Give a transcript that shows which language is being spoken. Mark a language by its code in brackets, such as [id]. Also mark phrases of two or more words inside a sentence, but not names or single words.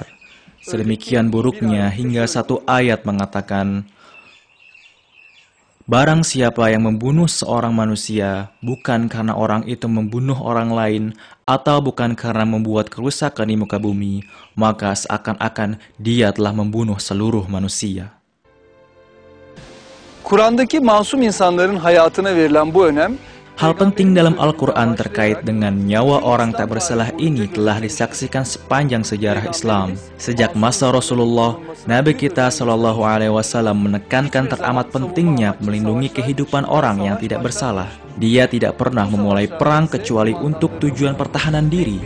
[id] Sedemikian buruknya hingga satu ayat mengatakan, "Barang siapa yang membunuh seorang manusia, bukan karena orang itu membunuh orang lain, atau bukan karena membuat kerusakan di muka bumi, maka seakan-akan dia telah membunuh seluruh manusia." [tr] Kur'an'daki masum insanların hayatına verilen bu önem, [id] hal penting dalam Al-Quran terkait dengan nyawa orang tak bersalah ini telah disaksikan sepanjang sejarah Islam. Sejak masa Rasulullah, Nabi kita [ar] صلى الله عليه وسلم [id] menekankan teramat pentingnya melindungi kehidupan orang yang tidak bersalah. Dia tidak pernah memulai perang kecuali untuk tujuan pertahanan diri.